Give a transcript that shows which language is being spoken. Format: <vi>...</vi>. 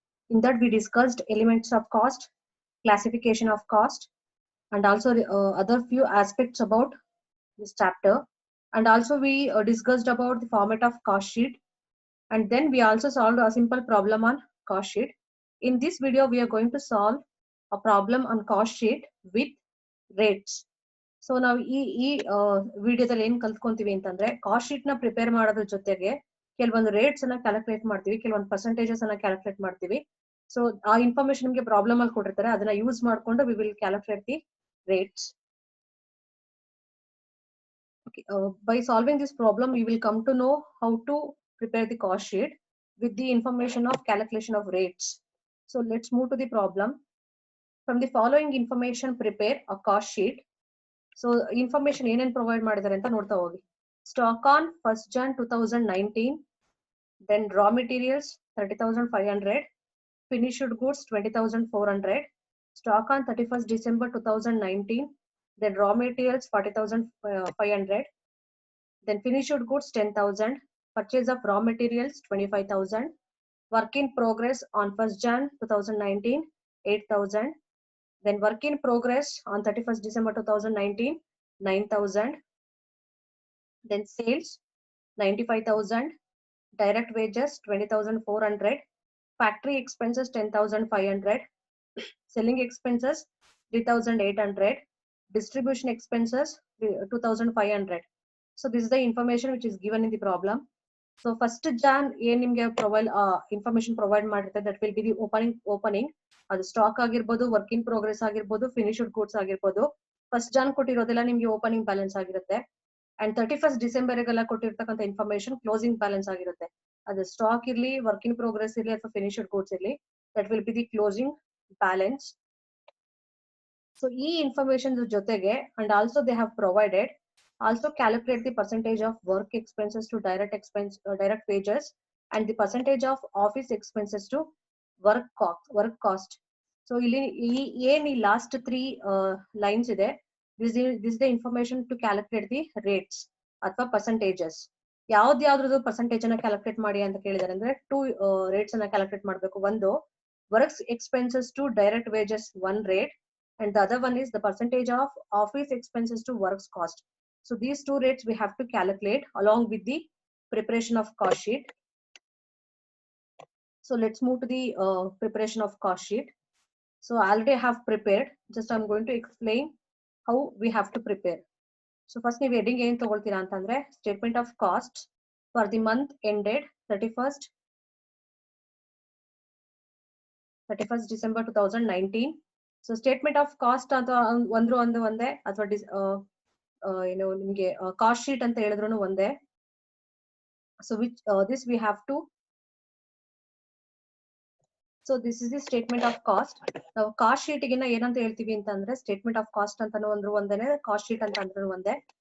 <en>In that, we discussed elements of cost, classification of cost, and also other few aspects about this chapter. And also, we discussed about the format of cost sheet. And then we also solved a simple problem on cost sheet. In this video, we are going to solve a problem on cost sheet with rates.</en> <kn>So ನಾವು ಈ ವಿಡಿಯೋದಲ್ಲಿ ಏನ್ ಕಲ್ತ್ಕೊಂತೀವಿ ಅಂತಂದ್ರೆ cost sheet ನ prepare ಮಾಡೋದ್ರ ಜೊತೆಗೆ ಕೆಲವೊಂದು rates ಅನ್ನ ಕ್ಯಾಲ್ಕುಲೇಟ್ ಮಾಡ್ತೀವಿ, ಕೆಲವೊಂದು ಪರ್ಸೆಂಟೇಜಸ್ ಅನ್ನ ಕ್ಯಾಲ್ಕುಲೇಟ್ ಮಾಡ್ತೀವಿ. ಸೊ ಆ ಇನ್ಫಾರ್ಮೇಶನ್ ನಿಮಗೆ ಪ್ರಾಬ್ಲಮ್ ಅಲ್ಲಿ ಕೊಟ್ಟಿರ್ತಾರೆ, ಅದನ್ನ ಯೂಸ್ ಮಾಡ್ಕೊಂಡು</kn> <en>We will calculate the rates. By solving this problem, we will come to know how to prepare the cost sheet with the information of calculation of rates. So let's move to the problem. From the following information, prepare a cost sheet.</en> <kn>So information ಏನೇನ್ provide ಮಾಡಿದ್ದಾರೆ ಅಂತ ನೋಡ್ತಾ ಹೋಗಿ.</kn> <en>Stock on 1st Jan 2019, then raw materials 30,500, finished goods 20,400, stock on 31st December 2019, then raw materials 40,500, then finished goods 10,000, purchase of raw materials 25,000, work in progress on 1st Jan 2019 8,000, then work in progress on 31st December 2019 9,000, then sales 95,000, direct wages 20,400, factory expenses 10,500, selling expenses 3,800, distribution expenses 2,500. So this is the information which is given in the problem.</en> <kn>So first Jan ಏನ್ ನಿಮ್ಗೆ provide information provide ಮಾಡಿರುತ್ತೆ,</kn> <en>That will be the opening.</en> <kn>ಅದು stock ಆಗಿರ್ಬೋದು, work in progress ಆಗಿರ್ಬೋದು, finished goods ಆಗಿರ್ಬೋದು. First John ಕೊಟ್ಟಿರೋದೆಲ್ಲ ನಿಮ್ಗೆ opening balance ಆಗಿರುತ್ತೆ. And 31st December ಗೆಲ್ಲ ಕೊಟ್ಟಿರ್ತಕ್ಕಂಥ ಇನ್ಫಾರ್ಮೇಶನ್ ಕ್ಲೋಸಿಂಗ್ ಬ್ಯಾಲೆನ್ಸ್ ಆಗಿರುತ್ತೆ. ಅದು ಸ್ಟಾಕ್ ಇರ್ಲಿ, ವರ್ಕ್ ಇನ್ ಪ್ರೋಗ್ರೆಸ್ ಇರ್ಲಿ ಅಥವಾ ಫಿನಿಶ್ಡ್ ಗೂಡ್ಸ್ ಇರ್ಲಿ,</kn> <en>That will be the closing balance.</en> <kn>So ಈ ಇನ್ಫಾರ್ಮೇಶನ್ ಜೊತೆಗೆ</kn> <en>And also they have provided also calculate the percentage of work expenses to direct wages and the percentage of office expenses to work cost. So in last three lines ide, this is the information to calculate the rates ಅಥವಾ percentages.</en> <kn>ಯಾವ್ದಾದ್ರು percentage ಅನ್ನ calculate ಮಾಡಿ ಅಂತ ಕೇಳಿದಾರೆ ಅಂದ್ರೆ two rates ಅನ್ನ calculate ಮಾಡಬೇಕು.</kn> <en>ಒಂದು works expenses to direct wages one rate, and the other one is the percentage of office expenses to works cost. So these two rates we have to calculate along with the preparation of cost sheet. So let's move to the preparation of cost sheet. So I already have prepared. Just I'm going to explain how we have to prepare. So first</en> <kn>ನೀವು heading ಏನು ತಗೊಳ್ತೀರಾ ಅಂತಂದ್ರೆ</kn> <en>statement of cost for the month ended 31st December 2019.</en> <kn>So statement of cost ಅಥವಾ ಒಂದೇ ಅಥವಾ ಏನು ನಿಮ್ಗೆ cost sheet ಅಂತ ಹೇಳಿದ್ರು ಒಂದೇ.</kn> <en>So which this we have to. So this is the statement of cost.</en> <kn>ನಾವು ಕಾಸ್ಟ್ ಶೀಟ್ ಗಿನ್ನ ಏನಂತ ಹೇಳ್ತೀವಿ ಅಂತಂದ್ರೆ ಸ್ಟೇಟ್ಮೆಂಟ್ ಆಫ್ ಕಾಸ್ಟ್ ಅಂತಾನು ಒಂದೇನೆ, ಕಾಸ್ಟ್ ಶೀಟ್ ಅಂತ ಅಂದ್ರೂ ಒಂದೇ.</kn>